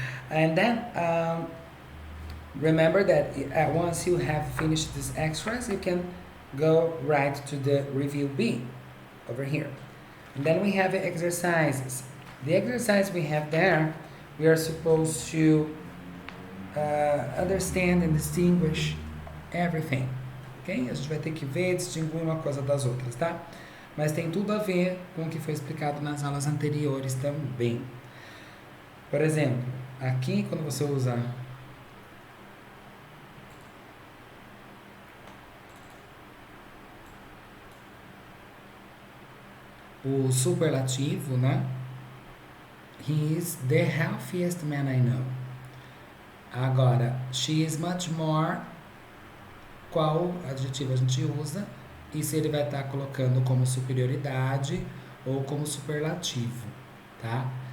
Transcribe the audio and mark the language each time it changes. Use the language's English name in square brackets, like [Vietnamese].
[English] And then remember that once you have finished these extras, you can go right to the review B over here. And then we have the exercises. The exercise we have there, we are supposed to understand and distinguish everything. Ok? [Portuguese] A gente vai ter que ver, distinguir uma coisa das outras, tá? Mas tem tudo a ver com o que foi explicado nas aulas anteriores também. Por exemplo, aqui quando você usa o superlativo, né? [English] He is the healthiest man I know. [Portuguese] Agora, [English] she is much more. [Portuguese] Qual adjetivo a gente usa? E se ele vai estar colocando como superioridade ou como superlativo, tá?